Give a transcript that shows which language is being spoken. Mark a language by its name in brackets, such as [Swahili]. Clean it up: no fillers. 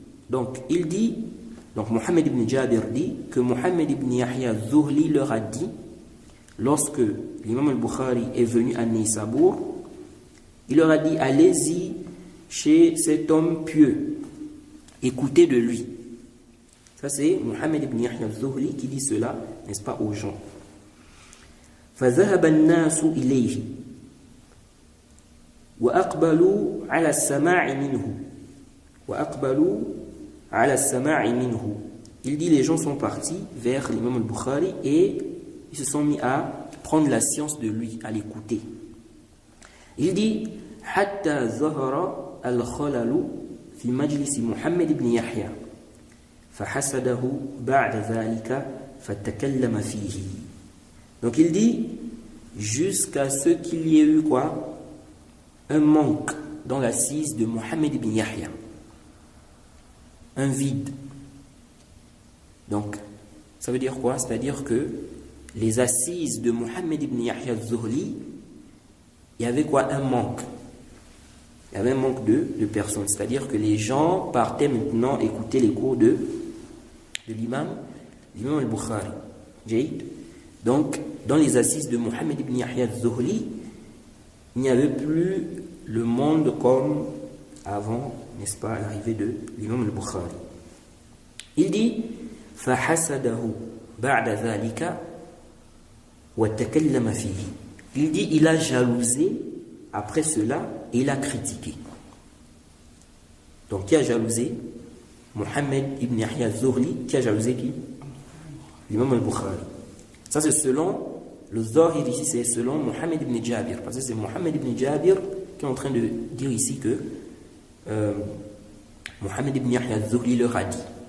[French] Donc il dit, donc Muhammad ibn Jabir dit que Muhammad ibn Yahya Zuhli leur a dit, lorsque l'imam al-Bukhari est venu à Neysabour, il leur a dit allez-y chez cet homme pieux, écoutez de lui. Ça c'est Muhammad ibn Yahya Zuhli qui dit cela, n'est-ce pas, aux gens. [Arabic] فذهب الناس إليه وأقبلوا على السماع منه. [French] Il dit les gens sont partis vers l'imam al-Bukhari et ils se sont mis à prendre la science de lui, à l'écouter. Il dit [Arabic] حتى ظهر الخلل في مجلس محمد بن يحيى فحسده بعد ذلك فتكلم فيه. [French] Donc il dit jusqu'à ce qu'il y ait eu quoi? Un manque dans l'assise de Muhammad ibn Yahya, un vide. Donc ça veut dire quoi? C'est-à-dire que les assises de Muhammad ibn Yahya Zuhli, il y avait quoi? Un manque. Il y avait un manque de personnes. C'est-à-dire que les gens partaient maintenant écouter les cours de l'imam al-Bukhari. Jaïd. Donc, dans les assises de Muhammad ibn Yahya Zuhli, il n'y avait plus le monde comme avant, n'est-ce pas, l'arrivée de l'imam al-Bukhari. Il dit [Arabic] فَحَسَدَهُ بَعْدَ ذَلِكَ وَتَكَلَّمَ فِيهِ. [French] Il dit il a jalousé après cela et il a critiqué. Donc qui a jalousé? Muhammad ibn Yahya Zuhli. Qui a jalousé qui? L'imam al-Bukhari. Ça c'est selon le Zahir ici, c'est selon Muhammad ibn Jabir, parce que c'est Muhammad ibn Jabir qui est en train de dire ici que Muhammad ibn Yahya Zuhli leur a dit.